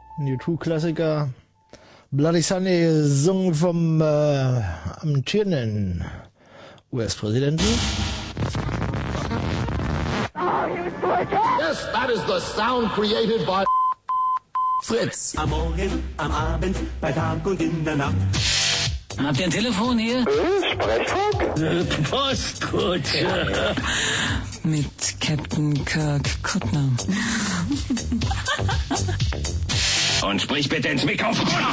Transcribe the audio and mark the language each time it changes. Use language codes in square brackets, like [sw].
[de] U2-Klassiker Bloody Sunday, gesungen vom amtierenden US-Präsidenten. [en] Yes, that is the sound created by Fritz. [de] Am Morgen, am Abend, bei Tag und in der Nacht. Habt ihr ein Telefon hier? Sprechfunk? Postkutsche. Mit Captain Kirk Kuttner. Und sprich bitte ins Mikrofon.